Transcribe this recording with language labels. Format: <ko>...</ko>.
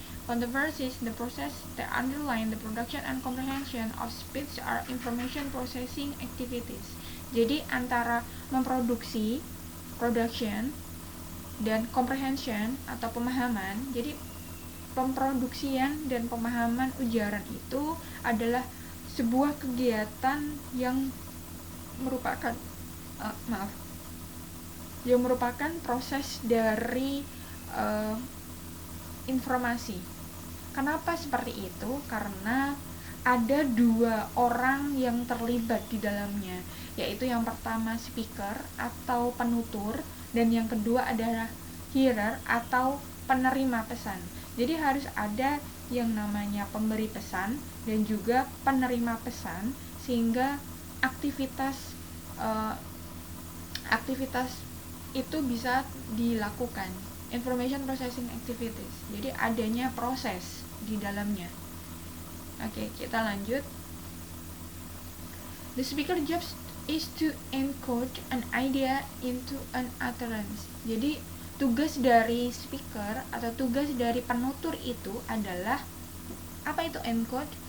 <en>On the first is the process that underline the production and comprehension of speech are information processing activities.</en> <id>Jadi antara memproduksi, production, dan comprehension atau pemahaman. Jadi pemproduksian dan pemahaman ujaran itu adalah sebuah kegiatan yang merupakan proses dari informasi. Kenapa seperti itu? Karena ada dua orang yang terlibat di dalamnya, yaitu yang pertama speaker atau penutur, dan yang kedua adalah hearer atau penerima pesan. Jadi harus ada yang namanya pemberi pesan dan juga penerima pesan, sehingga aktivitas itu bisa dilakukan.</id> <en>Information processing activities.</en> <id>Jadi adanya proses di dalamnya. Oke, kita lanjut.</id> <en>The speaker job is to encode an idea into an utterance.</en> <id>Jadi tugas dari speaker atau tugas dari penutur itu adalah apa itu encode?</id>